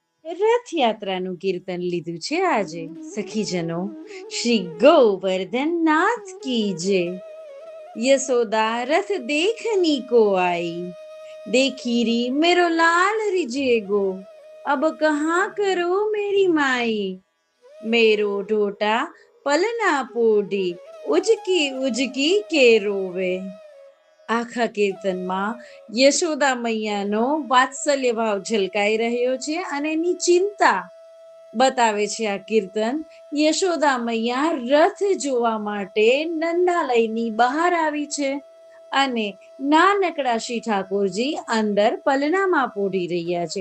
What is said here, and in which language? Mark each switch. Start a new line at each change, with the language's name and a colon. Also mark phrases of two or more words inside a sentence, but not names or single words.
Gujarati: રથયાત્રાનું કીર્તન લીધું છે આજે. સખીજનો,
Hindi: श्री गोवर्धन नाथ की जय. यशोदा रथ देखनी को आई, देखी री मेरो लाल रिझेगो, अब कहाँ करो मेरी माई, मेरो ढोटा पलना पोडी, उजकी उजकी के रोवे.
Gujarati: આખા કીર્તનમાં યશોદા મૈયાનો વાત્સલ્ય ભાવ ઝલકાઈ રહ્યો છે અને એની ચિંતા બતાવે છે આ કીર્તન. યશોદા મૈયા રથ જોવા માટે નંદાલયની બહાર આવી છે અને નાનકડા શ્રી ઠાકોરજી અંદર પલનામાં પોઢી રહ્યા છે.